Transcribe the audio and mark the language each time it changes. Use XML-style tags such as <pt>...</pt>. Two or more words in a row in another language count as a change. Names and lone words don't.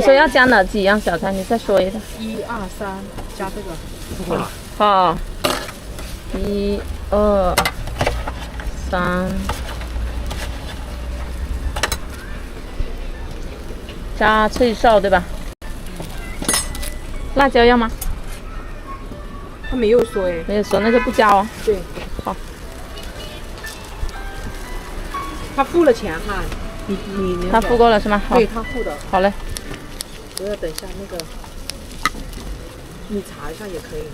<zh>你說要加哪幾樣小菜？你再說一下。 1、2、3，加這個。好。1、2、3。加脆哨對吧？辣椒要嗎？他沒有說哎。沒有說，那就不加哦。對。好。他付了錢哈。他付過了是嗎？對，他付的。好嘞。我要等一下那個，你查一下也可以。</zh>